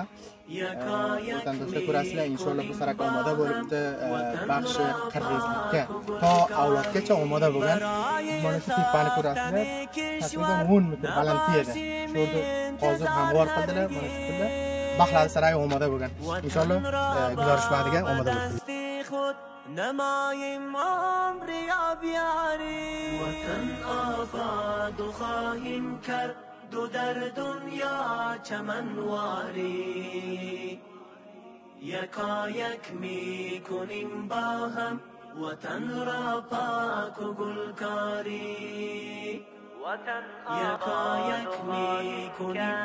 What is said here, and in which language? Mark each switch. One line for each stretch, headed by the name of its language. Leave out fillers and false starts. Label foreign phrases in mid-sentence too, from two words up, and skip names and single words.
Uzbek: Vatandoshlar ko'rasizlar, inshaalloh bu sarak omoda bo'libdi, baxshi qirg'izlikka to avlodgacha omoda bo'lgan. Mana shu tepani ko'rasizlar, taxminan 10 metr balandlikda. Shu yerda hozir hamvor qildilar, mana shu yerda baxlari saray omoda bo'lgan. Inshaalloh guzarish vaqtiga omoda bo'ladi.
Persian: نمایم عمر آبیاری وطن آباد خواهیم کرد دو در دنیا چمنواری یکایک می کنیم با هم وطن را پاک و گلکاری یکایک می کنیم